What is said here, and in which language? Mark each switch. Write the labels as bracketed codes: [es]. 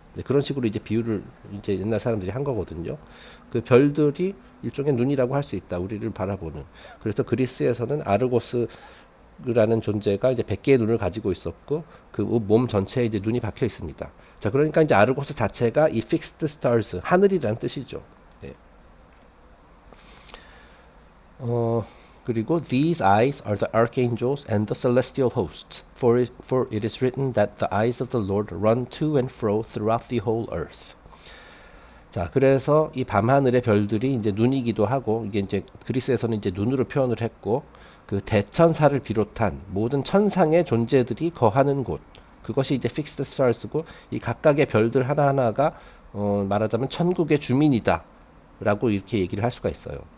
[ko] 네, 그런 식으로 이제 비유를 이제 옛날 사람들이 한 거거든요. 그 별들이 일종의 눈이라고 할 수 있다. 우리를 바라보는. 그래서 그리스에서는 아르고스라는 존재가 이제 100개의 눈을 가지고 있었고 그 몸 전체에 이제 눈이 박혀 있습니다. 자, 그러니까 이제 아르고스 자체가 이 fixed stars, 하늘이라는 뜻이죠. 네. [en] 그리고 these eyes are the archangels and the celestial hosts, for it is written that the eyes of the Lord run to and fro throughout the whole earth. [ko] 자, 그래서 이 밤하늘의 별들이 이제 눈이기도 하고 이게 이제 그리스에서는 이제 눈으로 표현을 했고 그 대천사를 비롯한 모든 천상의 존재들이 거하는 곳, 그것이 이제 fixed stars고 이 각각의 별들 하나하나가 말하자면 천국의 주민이다라고 이렇게 얘기를 할 수가 있어요.